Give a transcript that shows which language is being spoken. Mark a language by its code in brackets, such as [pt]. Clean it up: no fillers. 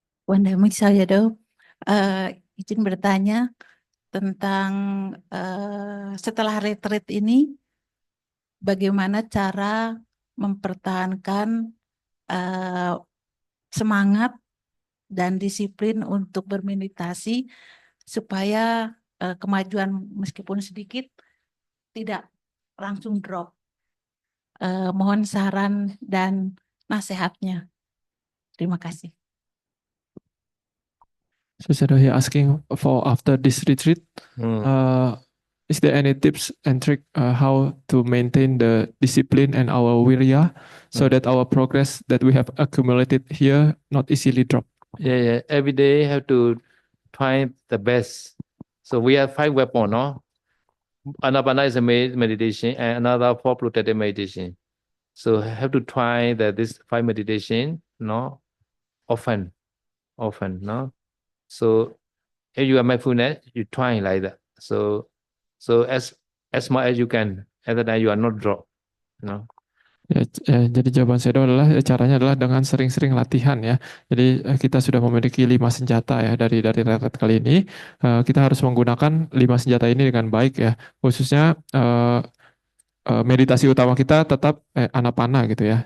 [id] Wandamik Salyado, izin bertanya tentang setelah retreat ini, bagaimana cara mempertahankan semangat dan disiplin untuk bermeditasi supaya kemajuan meskipun sedikit tidak langsung drop. Mohon saran dan nasihatnya. Terima kasih. [en] So Shadow here asking for after this retreat, is there any tips and trick how to maintain the discipline and our wirya so that our progress that we have accumulated here not easily drop? Yeah. Every day have to try the best. So we have 5 weapons, no? Anapana is a meditation and another 4 protected meditation. So have to try this 5 meditation, no? Often, no? So if you are mindfulness, you try like that. So as much as you can, at the time you are not drop, no? [id] Ya, jadi jawaban Shadow adalah caranya adalah dengan sering-sering latihan ya. Jadi kita sudah memiliki 5 senjata ya dari retret kali ini. Kita harus menggunakan 5 senjata ini dengan baik ya. Khususnya meditasi utama kita tetap anapana gitu ya.